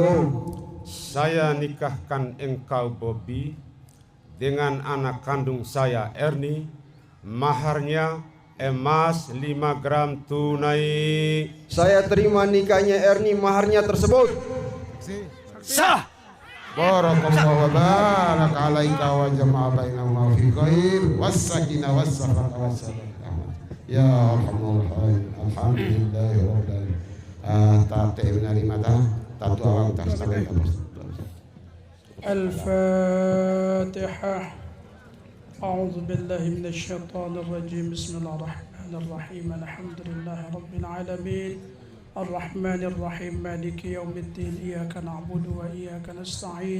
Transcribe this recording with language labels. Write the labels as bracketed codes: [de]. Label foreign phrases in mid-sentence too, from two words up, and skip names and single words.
[id] saya nikahkan engkau Bobby dengan anak kandung saya Ernie. Maharnya emas 5 gram tunai. Saya terima nikahnya Ernie, maharnya tersebut Sah. [ar] بارك الله وبارك عليك وجمع بينهما في خير والسكينة والشفقة والسلام. يا أرحم الراحمين. الحمد لله رب العالمين. Ta'ati minari mata tatu awang tastabih. الفاتحة. أعوذ بالله من الشيطان الرجيم. بسم الله الرحمن الرحيم. الحمد لله رب العالمين الرحمن الرحيم مالك يوم الدين. إياك نعبد وإياك نستعين.